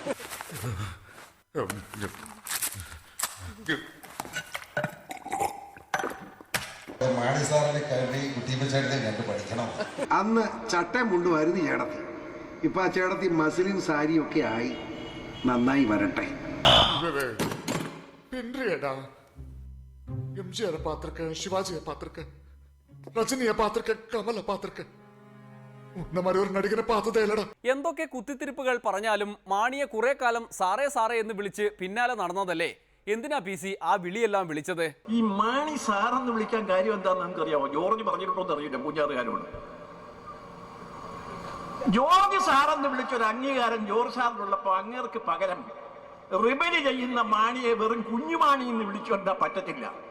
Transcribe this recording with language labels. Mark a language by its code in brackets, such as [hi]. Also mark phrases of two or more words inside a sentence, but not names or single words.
[ml] മാണി സാറിനെ കണ്ടി കുട്ടിയമ്മച്ചേടത്തെ കണ്ട് പഠിക്കണം. അന്ന് ചട്ടയും മുണ്ടുമായിരുന്നു ചേടത്തി. ഇപ്പൊ ആ ചേടത്തി മസ്ലിൻ സാരിയൊക്കെ ആയി. നന്നായി വരട്ടെ. [kn] MGR ಪಾತ್ರಕ್ಕೆ, ಶಿವಾಜಿಯ ಪಾತ್ರಕ್ಕೆ, ರಜನಿಯ ಪಾತ್ರಕ್ಕೆ, ಕಮಲ ಪಾತ್ರಕ್ಕೆ [ml] എന്തൊക്കെ കുത്തിത്തിരിപ്പുകൾ പറഞ്ഞാലും മാണിയെ കുറെ കാലം സാറേ സാറേ എന്ന് വിളിച്ച് പിന്നാലെ നടന്നതല്ലേ. എന്തിനാ PC ആ വിളിയെല്ലാം വിളിച്ചത്? ഈ മാണി സാറെന്ന് വിളിക്കാൻ കാര്യം എന്താണെന്ന് നമുക്കറിയാമോ? ജോർജ് പറഞ്ഞിട്ടുണ്ടോന്ന് അറിയില്ല പൂജാറുകാരോട്. ജോർജ് സാറെന്ന് വിളിച്ചൊരു അംഗീകാരം ജോർജ് സാറിനുള്ളപ്പോ അങ്ങേർക്ക് പകരം റിബല് ചെയ്യുന്ന മാണിയെ വെറും കുഞ്ഞുമാണി എന്ന് വിളിച്ചുകൊണ്ടാ പറ്റത്തില്ല.